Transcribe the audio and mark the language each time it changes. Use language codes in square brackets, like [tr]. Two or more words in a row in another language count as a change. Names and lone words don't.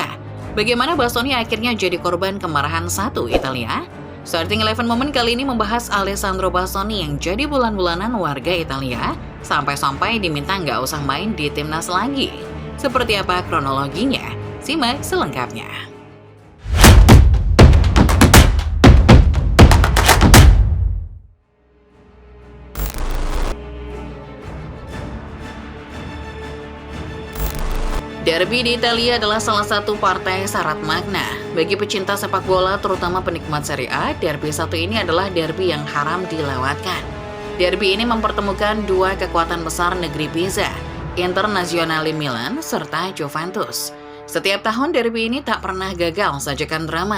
[id] Bagaimana Bastoni akhirnya jadi korban kemarahan satu Italia? Starting 11 Moment kali ini membahas Alessandro Bastoni yang jadi bulan-bulanan warga Italia, sampai-sampai diminta nggak usah main di timnas lagi. Seperti apa kronologinya? Simak selengkapnya. Derby d'Italia adalah salah satu partai syarat makna. Bagi pecinta sepak bola, terutama penikmat Serie A, derby satu ini adalah derby yang haram dilewatkan. Derby ini mempertemukan dua kekuatan besar negeri Pisa, Internazionale Milan serta Juventus. Setiap tahun derby ini tak pernah gagal sajikan drama.